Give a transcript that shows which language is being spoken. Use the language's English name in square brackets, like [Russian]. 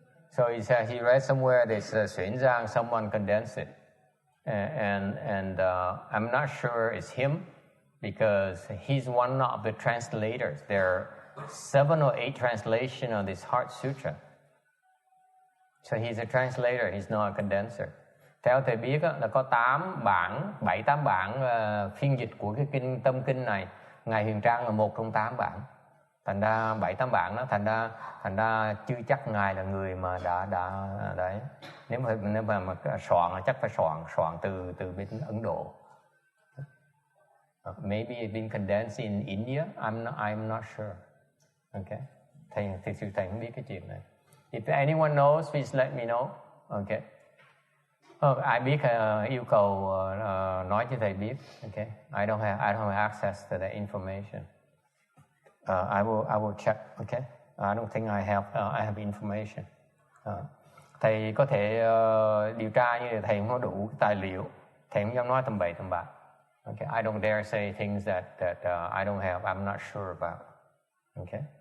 [English] So he says he read somewhere this Xuan Zhang, someone condensed it, and I'm not sure it's him because he's one of the translators. There are 7 or 8 translations of this Heart Sutra. So he's a translator. He's not a condenser. [Vietnamese] Theo thầy biết á, là có 7-8 bản phiên dịch của cái kinh tâm kinh này. Ngài Huyền Trang là một trong 8 bản. Thành ra 7-8 bản đó, thành ra chưa chắc ngài là người mà đã đấy. Nếu mà soạn chắc phải soạn từ bên Ấn Độ. [English] Maybe it's been condensed in India. I'm not sure. Okay. [Vietnamese] Thầy không biết cái chuyện này. [English] If anyone knows, please let me know. Okay. [Vietnamese] Ai biết yêu cầu nói cho thầy biết. [English] Okay. I don't have access to that information. I will check. Okay. I don't think I have information. [Vietnamese] Thầy có thể điều tra nhưng thầy không có đủ tài liệu. Thầy không dám nói tầm bậy tầm bạ. [English] Okay. I don't dare say things that I don't have. I'm not sure about. Okay.